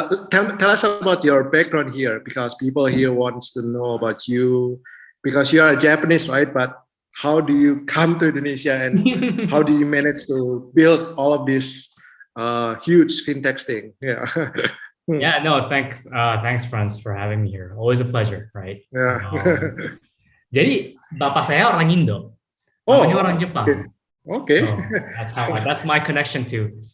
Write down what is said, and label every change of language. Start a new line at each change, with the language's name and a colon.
English: Tell us about your background here, because people here wants to know about you, because you are a Japanese, right? But how do you come to Indonesia and how do you manage to build all of this huge fintech thing? Yeah. Yeah, no, thanks, Franz, for having me here. Always a pleasure, right? Yeah.
Indonesian: Jadi bapak saya orang Indo, mamanya orang Jepang.
English: Okay. So that's my connection to.